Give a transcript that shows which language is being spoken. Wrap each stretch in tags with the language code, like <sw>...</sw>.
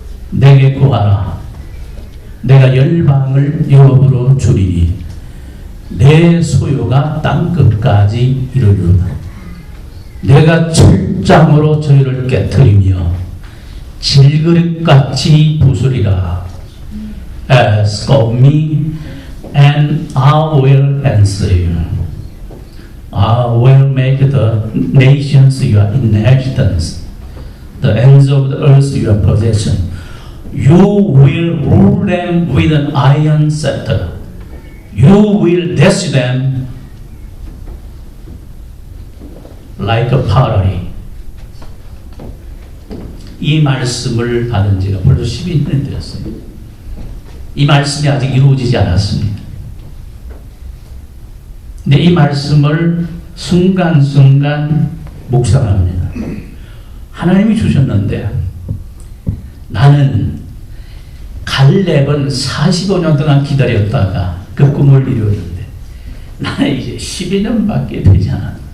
<ko>내게 구하라. 내가 열방을 유업으로 주리니 내 소유가 땅끝까지 이르리로다. 내가 철장으로 저희를 깨트리며 질그릇같이 부수리라.</ko> <en>Ask of me and I will answer you. I will make the nations your inheritance, the ends of the earth your possession. You will rule them with an iron scepter. You will dash them like a pottery.</en> <ko>이 말씀을 받은 지가 벌써 12년이 되었어요. 이 말씀이 아직 이루어지지 않았습니다. 근데 이 말씀을 순간순간 묵상합니다. 하나님이 주셨는데 나는 갈렙은 45년 동안 기다렸다가 그 꿈을 이루었는데 나는 이제 12년밖에 되지 않았다.</ko>